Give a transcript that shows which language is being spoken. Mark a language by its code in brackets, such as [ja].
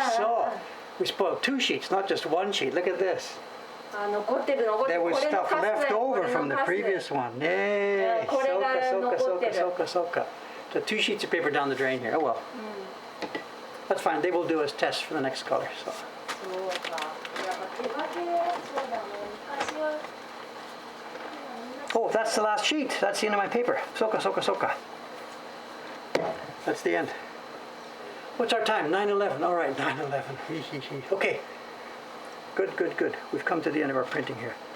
[en] So we spoiled 2 sheets, not just 1 sheet. Look at this. [ja] 残ってる。 [en] There was stuff left over from the previous one. Yay. [ja] これが残ってる。そうか。 [en] So 2 sheets of paper down the drain here. Oh well. That's fine. They will do as tests for the next color. So. [ja] そうか。やっぱ手書きでそうだね。昔は。 [en] Oh, that's the last sheet. That's the end of my paper. [ja] Soka. [en] That's the end. What's our time? 9:11. All right, 9:11. Okay. Good. We've come to the end of our printing here.